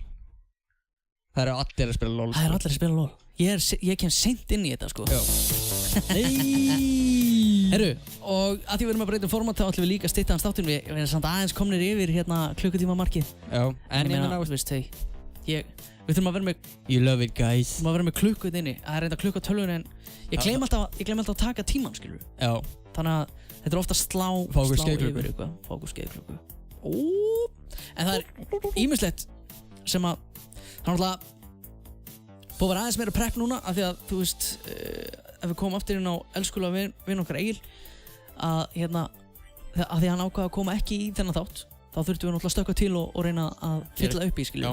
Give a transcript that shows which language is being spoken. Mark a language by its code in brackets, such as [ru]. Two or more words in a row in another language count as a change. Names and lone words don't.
[is] Það eru allir að spila LOL. Það eru allir að spila LOL. Ég kem seint inn í þetta, sko. Já. Herru, og að því við erum að breyta format þá ætlum við líka að stytta hans þáttinn. Við erum samt aðeins komnir yfir hérna klukkutíma markið. Já, en ég meina, veist, við þurfum að vera með [en] You love it, guys. [is] Við þurfum að vera með klukku inni. Það er reynda klukku á tölvunni en ég glem alltaf að taka tíman, skilur. Já. Þannig að þetta er ofta slá yfir eitthvað. Fókus skeiðklukku. En það er ýmislegt sem að það er náttúrulega búið að vera aðeins meira prep núna af því að, þú veist, ef við komum aftur inn á elskulega vinn okkar Egil að hérna, að því hann ákvaði að koma ekki í þennan þátt þá þurftum við náttúrulega að stökkva til og reyna að fylla upp í, skiljum.